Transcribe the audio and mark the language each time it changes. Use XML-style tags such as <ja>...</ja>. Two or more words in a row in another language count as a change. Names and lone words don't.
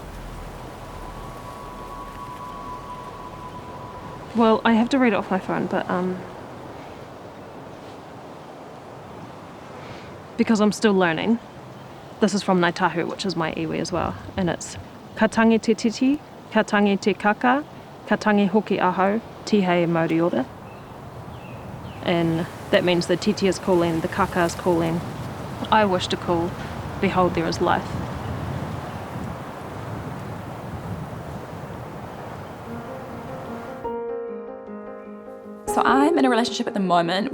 <en>Well, I have to read it off my phone, but because I'm still learning. This is from Ngāi Tahu, which is my iwi as well, and it's</en> <mi>ka tangi te titi, ka tangi te kaka, ka tangi hoki aho, tihei mauri ora.</mi> <en>And that means the titi is calling, the kaka is calling. I wish to call, behold, there is life. So I'm in a relationship at the moment.</en>